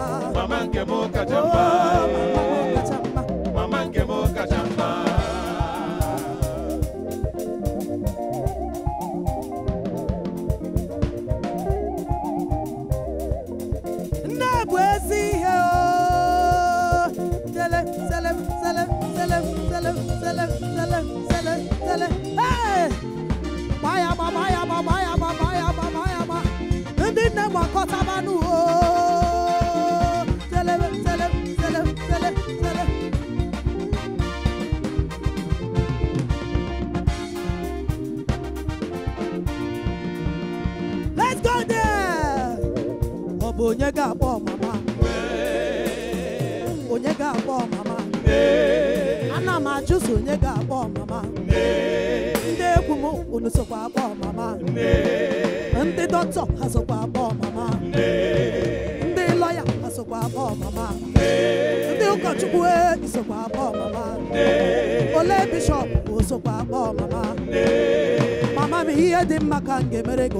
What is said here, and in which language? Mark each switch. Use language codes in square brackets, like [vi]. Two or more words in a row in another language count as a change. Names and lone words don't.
[ig] mama nke m kacha oh mma mama m kacha mma mama nke m kacha mma nne bụ ezi ihe o sele sele sele sele sele sele sele sele sele hey gbaya gba gbaya gba gbaya gba gbaya gba gbaya gba ndị nne gbakọtabanụ o sele sele sele sele sele [en] let's go there [ig] ọ bụ onye ga-akpọ mama onye ga-akpọ mama ana m ajụso onye ga-akpọ mama ndị egwu m unu sokwa akpọ mama ndị dọkịta ha sokwa akpọ mama ndị lọya ha sokwa akpọ mama ndị ụkọchukwu sokwa akpọ mama ole bishọp sokwa akpọ mama mama m ihe dị mma ka m ga-emere gị